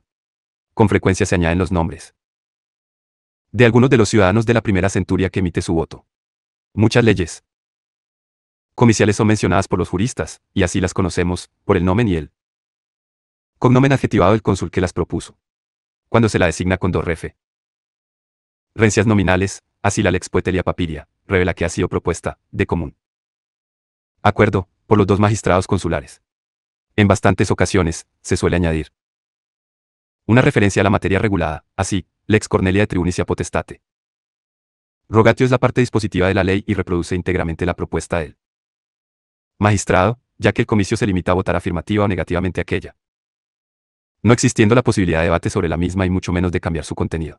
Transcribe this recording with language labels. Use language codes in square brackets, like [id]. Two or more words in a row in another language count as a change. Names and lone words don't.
[es] Con frecuencia se añaden los nombres de algunos de los ciudadanos de la primera centuria que emite su voto. Muchas leyes comiciales son mencionadas por los juristas, y así las conocemos, por el nomen y el cognomen adjetivado del cónsul que las propuso. Cuando se la designa con dos referencias nominales, así la lex poetelia papiria, revela que ha sido propuesta, de común acuerdo, por los dos magistrados consulares. En bastantes ocasiones, se suele añadir una referencia a la materia regulada, así, lex Cornelia de Tribunicia Potestate. Rogatio es la parte dispositiva de la ley y reproduce íntegramente la propuesta del magistrado, ya que el comicio se limita a votar afirmativa o negativamente aquella, no existiendo la posibilidad de debate sobre la misma y mucho menos de cambiar su contenido.